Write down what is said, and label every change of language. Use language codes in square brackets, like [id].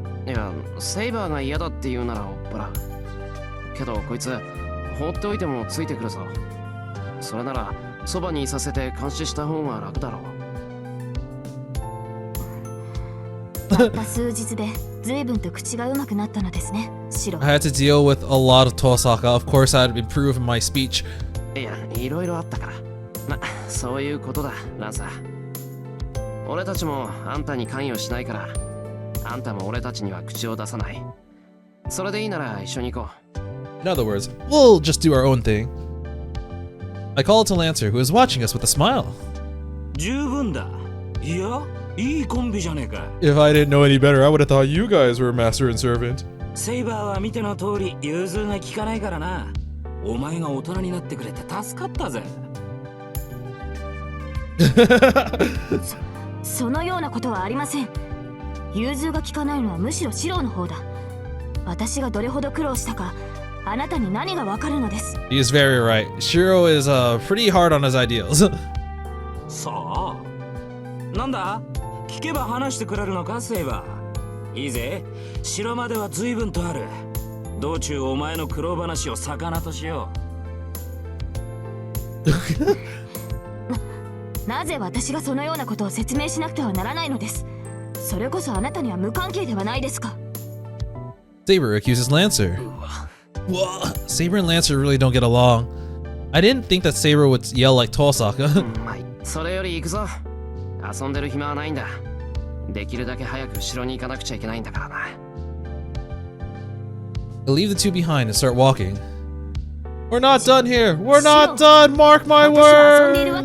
[ja] いや、セイバーが嫌だって言うなら追っ払う。けどこいつ、放っておいてもついてくるぞ。それなら、そばにいさせて監視した方が楽だろう。たった数日で随分と口がうまくなったのですね、シロ。 [en] I had to deal with a lot of Tohsaka. Of course, I had to improve my speech. [ja] いや、いろいろあったから。ま、そういうことだ、ランサー。俺たちもあんたに関与しないから、あんたも俺たちには口を出さない。それでいいなら一緒に行こ [en] う。In other words, we'll just do our own thing. I called to Lancer, who was watching us with a smile. [ja] 十分だ。いや、いいコンビじゃねえか。 [en] If I didn't know any better, I would have thought you guys were master and servant. [ja] セイバーは見ての通り融通が利かないからな。お前が大人になってくれて助かったぜ。そのようなことはありません。融通が利かないのはむしろシロの方だ。私がどれほど苦労したか、あなたに何がわかるのです。 [en] He is very right. Shirou is pretty hard on his ideals. [ja] さあ、なんだ？聞けば話してくれるのか、セイバー。いいぜ。城までは随分とある。道中お前の苦労話を魚としよう。なぜ私がそのようなことを説明しなくてはならないのです。それこそあなたには無関係ではないですか。 [en] Saber accuses Lancer. Whoa, Saber and Lancer really don't get along. I didn't think that Saber would yell like Tohsaka. [ja] それより行くぞ。遊んでる暇はないんだ。できるだけ早く城に行かなくちゃいけないんだからな。 [en] I'll leave the two behind and start walking. We're not done here. We're not done. Mark my words.